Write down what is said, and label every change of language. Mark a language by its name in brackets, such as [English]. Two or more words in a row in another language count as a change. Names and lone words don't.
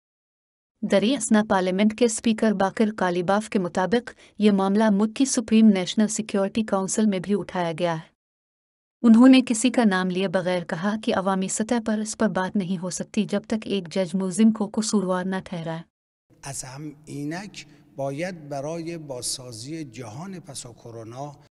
[Urdu] دریاسنا پارلیمنٹ کے اسپیکر باقر قالیباف کے مطابق یہ معاملہ ملک کی سپریم نیشنل سیکیورٹی کاؤنسل میں بھی اٹھایا گیا ہے. انہوں نے کسی کا نام لیے بغیر کہا کہ عوامی سطح پر اس پر بات نہیں ہو سکتی جب تک ایک جج ملزم کو قصوروار نہ ٹھہرائے. [Persian] از هم اینک باید برای بازسازی جهان پس از کرونا